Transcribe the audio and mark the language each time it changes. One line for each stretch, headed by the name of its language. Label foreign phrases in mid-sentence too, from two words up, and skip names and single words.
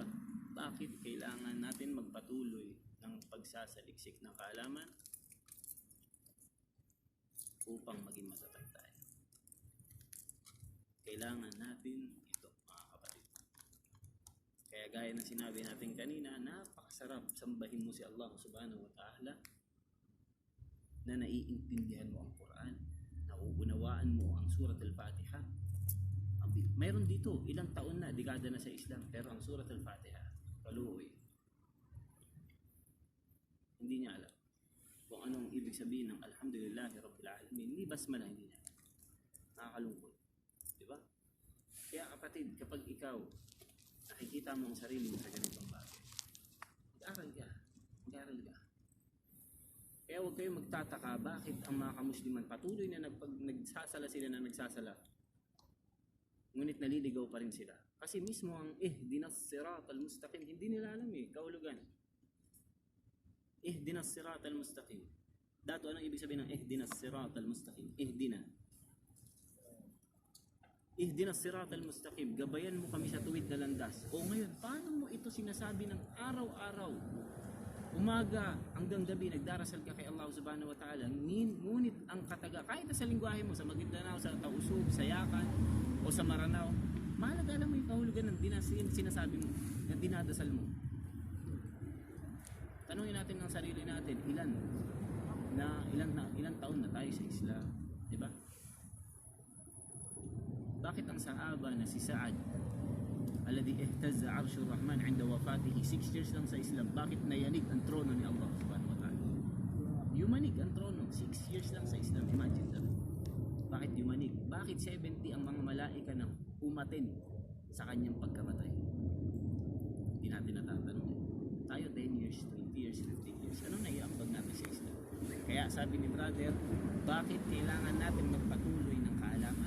Filipino: Bakit kailangan natin magpatuloy ng pagsasaliksik ng kaalaman upang maging matatag tayo? Kailangan natin ito, mga kapatid. Kaya gaya ng sinabi natin kanina, napakasarap sambahin mo si Allah
Arabic: سبحانه وتعالى
Filipino: na naiintindihan mo ang Quran, nauunawaan mo ang Surat al-Fatiha. Mayroon dito, ilang taon na, dekada na sa Islam, pero ang Surat al-Fatiha, kaluoy. Hindi niya alam kung anong ibig sabihin ng
Arabic: الحمد لله رب العالمين.
Filipino: Hindi basmala, hindi niya. Nakakalungkot. Diba? Kaya kapatid, kapag ikaw nakikita mo ang sarili mo sa ganitong bagay, mag-aral ka. Mag-aral ka. Kaya huwag kayong magtataka bakit ang mga kamusliman patuloy na nagsasala sila na nagsasala. Ngunit naliligaw pa rin sila. Kasi mismo ang
Arabic: اهدنا الصراط المستقيم,
Filipino: hindi nila alam kahulugan.
Arabic: اهدنا الصراط المستقيم.
Filipino: Dato, anong ibig sabihin ng
Arabic: اهدنا الصراط المستقيم? اهدنا الصراط المستقيم.
Filipino: Gabayan mo kami sa tuwid na landas. O ngayon, paano mo ito sinasabi ng araw-araw? Umaga hanggang gabi, nagdarasal ka kay Allah
Arabic: سبحانه وتعالى.
Filipino: Ngunit ang kataga, kahit sa lingwahe mo, sa Maguindanao, sa Tausug, sa Yakan, o sa Maranao, mahalaga alam mo yung kahulugan ng sinasabi mo, na dinadasal mo. Tanungin natin ng sarili natin, ilan taon na tayo sa Islam, di ba? Bakit ang sahaba na si Sa'ad,
Arabic: الذي اهتز عرش الرحمن عند وفاته,
Filipino: 6 years lang sa Islam, bakit nayanig ang trono ni Allah
Arabic: سبحانه وتعالى?
Filipino: Yumanig ang trono, 6 years lang sa Islam,
English: imagine that.
Filipino: Bakit yumanig? Bakit 70 ang mga malaika na umatin sa kanyang pagkamatay? Hindi natin natatanong. Tayo 10 years, 20 years, 15 years. Anong naiambag natin sa Islam? Kaya sabi ni brother, bakit kailangan natin magpatuloy ng kaalaman?